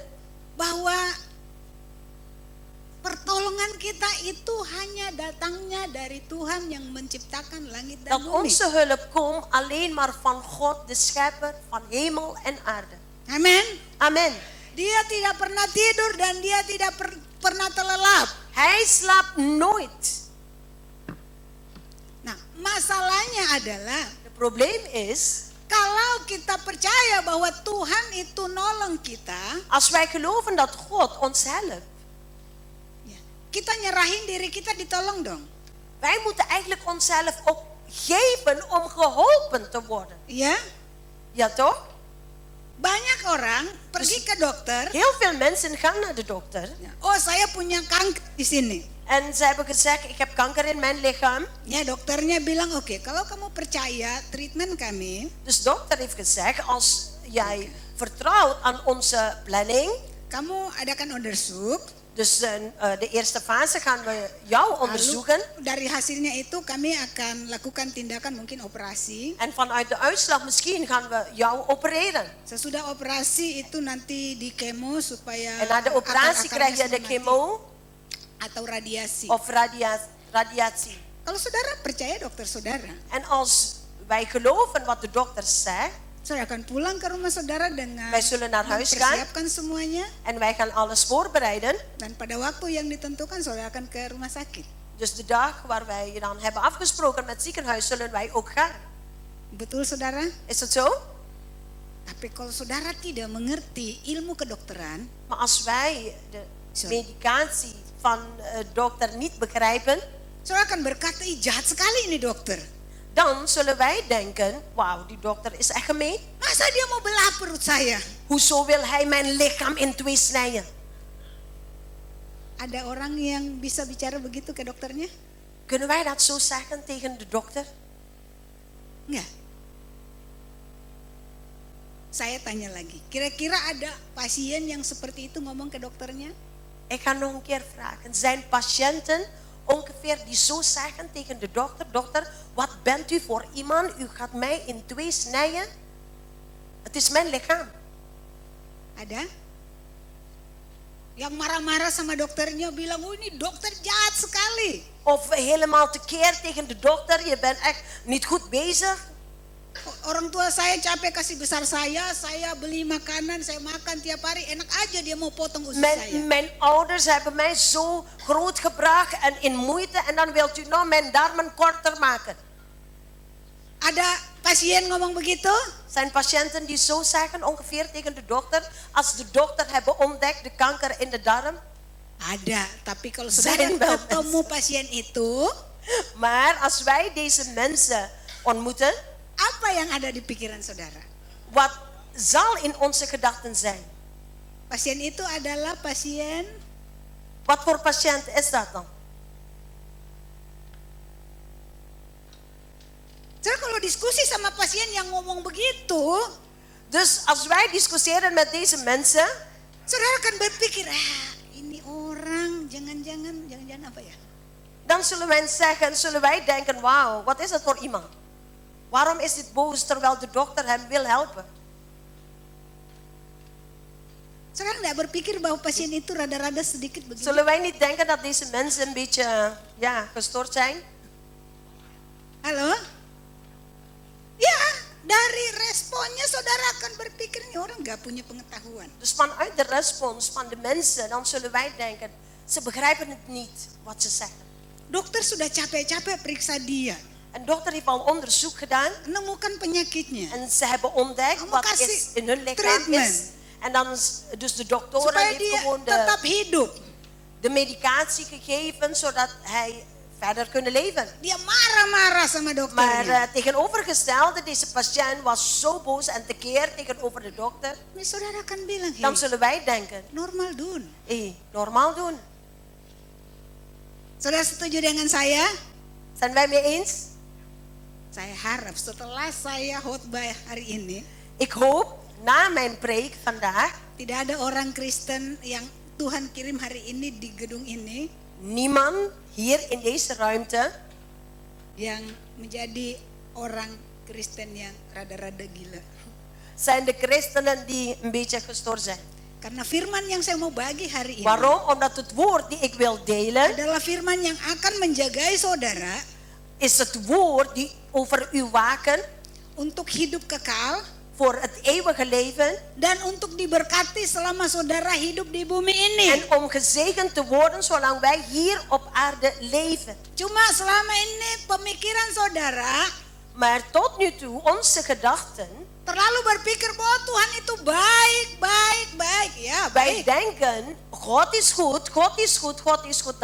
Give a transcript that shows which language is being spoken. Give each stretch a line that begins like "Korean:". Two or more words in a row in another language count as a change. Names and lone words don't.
Indonesian: bahwa pertolongan kita itu hanya datangnya dari Tuhan yang menciptakan langit dan
Dutch: dat
Indonesian: bumi.
Dutch: onze hulp komt alleen maar van God, de schepper van hemel en aarde. Amen. Amen.
Indonesian: Dia tidak pernah tidur dan dia tidak pernah terlelap.
Dutch: Hij slaapt nooit.
Indonesian: Nah, masalahnya adalah,
Dutch: Het probleem is,
Indonesian: kalau kita percaya bahwa Tuhan itu nolong kita,
Dutch: als wij geloven dat God ons helpt,
Indonesian: kita nyerahin diri kita ditolong dong.
Dutch: wij moeten eigenlijk onszelf ook geven om geholpen te worden.
Indonesian: Ya.
Dutch: Ja toch?
Indonesian: Banyak orang pergi ke dokter.
Dutch: Heel veel mensen gaan naar de dokter.
Indonesian: Oh, saya punya kanker di sini.
Dutch: En ze hebben gezegd, ik heb kanker in mijn lichaam.
Indonesian: Ya, dokternya bilang, oke, kalau kamu percaya treatment kami,
Dutch: Dus dokter heeft gezegd, als jij vertrouwt aan onze planning.
Indonesian: kamu adakan onderzoek.
Dutch: Dus de eerste fase gaan we jou onderzoeken.
Indonesian: Lalu dari hasilnya itu kami akan lakukan tindakan mungkin operasi.
Dutch: En vanuit de uitslag misschien gaan we jou opereren.
Indonesian: Sesudah operasi itu nanti di kemo supaya
Dutch: En na de operatie krijg je de
Indonesian: mati.
Dutch: chemo
Indonesian: Atau radiasi.
Dutch: of radiatie.
Indonesian: Kalau saudara percaya dokter saudara,
Dutch: En als wij geloven wat de dokter zegt,
Indonesian: saudara akan pulang ke rumah saudara dengan
Dutch: wij zullen naar huis gaan
Indonesian: mempersiapkan semuanya,
Dutch: en wij gaan alles voorbereiden.
Indonesian: dan pada waktu yang ditentukan saudara akan ke rumah sakit.
Dutch: Dus de dag waar wij dan hebben afgesproken met het ziekenhuis, zullen wij ook gaan.
Indonesian: Betul saudara?
Dutch: Is dat zo?
Indonesian: Tapi kalau saudara tidak mengerti ilmu kedokteran,
Dutch: Maar als wij de Sorry. medicatie van dokter niet begrijpen,
Indonesian: saudara akan berkata, ih jahat sekali ini dokter.
Dutch: dan zullen wij denken, wauw, die dokter is echt gemeen.
Indonesian: Masa dia mau belah perut saya?
Dutch: Hoezo wil hij mijn lichaam in twee snijden?
Indonesian: Ada orang yang bisa bicara begitu ke dokternya?
Dutch: Kunnen wij dat zo zeggen tegen de dokter?
Indonesian: Enggak. Saya tanya lagi, kira-kira ada pasien yang seperti itu ngomong ke dokternya?
Dutch: Ik ga nog een keer vragen. Zijn patiënten ongeveer die zo zeggen tegen de dokter, dokter, wat bent u voor iemand? U gaat mij in twee snijden. Het is mijn lichaam.
Indonesian: Ada? Yang marah-marah sama dokternya bilang, oh ini dokter jahat sekali.
Dutch: Of helemaal tekeer tegen de dokter, je bent echt niet goed bezig.
Indonesian: Orang tua saya capek kasih besar saya beli makanan, saya makan tiap hari, enak aja dia mau potong usus saya.
Dutch: Mijn ouders hebben mij zo groot gebracht en in moeite en dan wilt u nou mijn darmen korter maken.
Indonesian: Ada pasien ngomong begitu?
Dutch: Zijn patiënten die zo zeggen ongeveer tegen de dokter, als de dokter hebben ontdekt de kanker in de darm?
Indonesian: Ada, tapi kalau
Dutch: Zijn
Indonesian: saudara
Dutch: wel
Indonesian: ketemu pasien itu,
Dutch: Maar als wij deze mensen ontmoeten,
Indonesian: apa yang ada di pikiran saudara?
Dutch: wat zal in onze gedachten zijn?
Indonesian: Pasien itu adalah pasien
Dutch: Wat voor patiënt is dat dan?
Indonesian: Saudara kalau diskusi sama pasien yang ngomong begitu,
Dutch: Dus als wij discussiëren met deze mensen,
Indonesian: saudara akan berpikir, ini orang jangan-jangan apa ya?
Dutch: dan zullen wij denken, wauw, wat is dat voor iemand? Waarom is dit boos terwijl de dokter hem wil helpen?
Indonesian: Saudara nggak berpikir bahwa pasien itu rada-rada sedikit begini?
Dutch: Zullen wij niet denken dat deze mensen een beetje gestoord zijn?
Indonesian: Halo? Ya, dari responnya saudara akan berpikir ini orang nggak punya pengetahuan.
Dutch: Dus vanuit de respons van de mensen, dan zullen wij denken, ze begrijpen het niet wat ze zeggen.
Indonesian: Dokter sudah capek-capek periksa dia,
Dutch: En dokter heeft al onderzoek gedaan
Indonesian: menemukan penyakitnya,
Dutch: en ze hebben ontdekt
Indonesian: Kamu
Dutch: wat
Indonesian: kasih
Dutch: is in hun lichaam
Indonesian: treatment.
Dutch: is. En dan dus de doktoren
Indonesian: supaya
Dutch: heeft
Indonesian: dia
Dutch: gewoon
Indonesian: tetap hidup.
Dutch: de medicatie gegeven zodat hij verder kunnen leven.
Indonesian: Dia marah-marah sama dokternya.
Dutch: Maar tegenovergestelde, deze patiënt was zo boos en tekeer tegenover de dokter.
Indonesian: Ini saudara akan bilang,
Dutch: Dan hey, zullen wij denken, normal doen. normaal doen.
Indonesian: Saudara setuju dengan saya?
Dutch: Zijn wij mee eens?
Indonesian: Saya harap setelah saya khotbah hari ini,
Dutch: Ik hoop na mijn preek vandaag
Indonesian: tidak ada orang Kristen yang Tuhan kirim hari ini di gedung ini
Dutch: niemand hier in deze ruimte
Indonesian: yang menjadi orang Kristen yang rada-rada gila.
Dutch: zijn de christenen die een beetje gestoord zijn.
Indonesian: Karena firman yang saya mau bagi hari ini
Dutch: Waarom? Omdat het woord die ik wil delen
Indonesian: adalah firman yang akan menjagai saudara
Dutch: is het woord die over u waken
Indonesian: untuk hidup kekal
Dutch: voor het eeuwige leven
Indonesian: dan untuk diberkati selama saudara hidup di bumi ini.
Dutch: en om gezegend te worden zolang wij hier op aarde leven.
Indonesian: Cuma selama ini pemikiran saudara
Dutch: Maar tot nu toe onze gedachten,
Indonesian: terlalu berpikir bahwa Tuhan itu baik. Ya,
Dutch: wij
Indonesian: baik.
Dutch: denken God is goed, God is goed, God is goed.